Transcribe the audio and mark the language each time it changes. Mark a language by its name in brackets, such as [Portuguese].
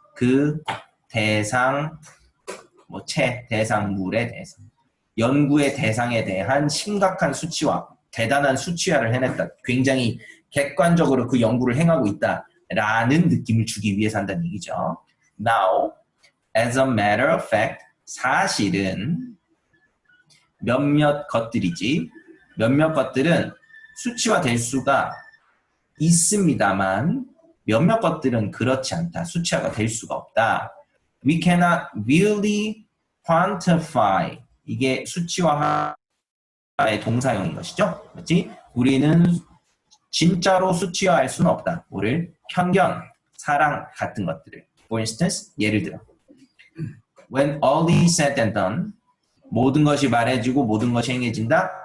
[Korean] 그 대상 대상물에 대해서 연구의 대상에 대한 심각한 수치화, 대단한 수치화를 해냈다. 굉장히 객관적으로 그 연구를 행하고 있다라는 느낌을 주기 위해서 한다는 얘기죠. [English] Now, as a matter of fact, [Korean] 사실은 몇몇 것들이지. 몇몇 것들은 수치화될 수가 있습니다만 몇몇 것들은 그렇지 않다. 수치화가 될 수가 없다. [English] We cannot really quantify. [Korean] 이게 수치화의 동사형인 것이죠. 그렇지? 우리는 진짜로 수치화할 수는 없다. 뭐를? 편견, 사랑 같은 것들을. [English] For instance, [Korean] 예를 들어 [English] When all is said and done, [Korean] 모든 것이 말해지고 모든 것이 행해진다.